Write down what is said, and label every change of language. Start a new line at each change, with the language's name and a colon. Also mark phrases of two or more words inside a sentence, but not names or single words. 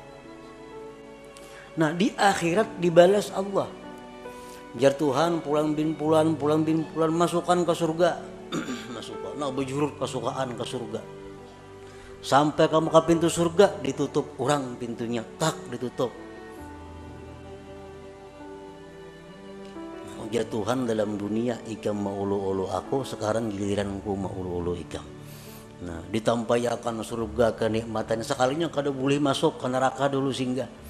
Indonesian: Nah, di akhirat dibalas Allah.
Banjar: Jar Tuhan pulang bin pulan masukkan ke surga. Masukkan. Nah, bejurut kesukaan ke surga. Sampai kamu ke pintu surga ditutup orang pintunya, tak ditutup. Nah, jar Tuhan dalam dunia ikam maulu-ulu aku, sekarang giliranku maulu-ulu ikam. Nah, ditampayakan surga kenikmatan sekalinya kada boleh masuk ke neraka dulu singgah.